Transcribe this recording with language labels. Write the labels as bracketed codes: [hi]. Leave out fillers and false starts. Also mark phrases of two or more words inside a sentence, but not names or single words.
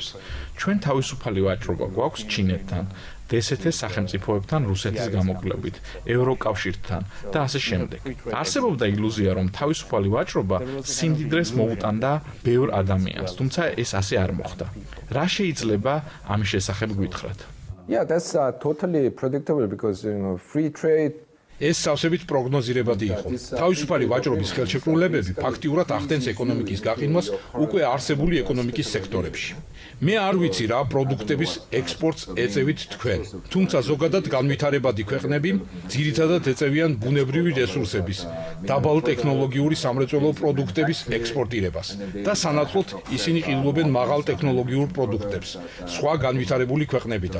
[ka] ჩვენ თავისუფალი ვაჭრობა გვაქვს ჩინეთთან, დსთ სახელმწიფოებთან, რუსეთის გამოკვლევით, ევროკავშირთან და ასე შემდეგ. არსებობდა ილუზია, რომ თავისუფალი ვაჭრობა სიმდიდრეს მოუტანდა ბევრ ადამიანს, თუმცა ეს ასე არ მოხდა. რა შეიძლება ამის შესახებ გითხრათ? [en] Yeah, that's totally predictable because free trade [ka] ეს სავსებით პროგნოზირებადი იყო. თავისუფალი ვაჭრობის ხელშეკრულებები ფაქტიურად ახდენს ეკონომიკის გაყინვას უკვე არსებული ეკონომიკის სექტორებში. მე არ ვიცი რა პროდუქტების ექსპორტს ეწევით თქვენ, თუმცა ზოგადად განვითარებადი ქვეყნები ძირითადად ეწევიან ბუნებრივი რესურსების, დაბალტექნოლოგიური სამრეწველო პროდუქტების ექსპორტირებას და სანაცვლოდ ისინი ყიდულობენ მაღალ ტექნოლოგიურ პროდუქტებს სხვა განვითარებული ქვეყნებიდან.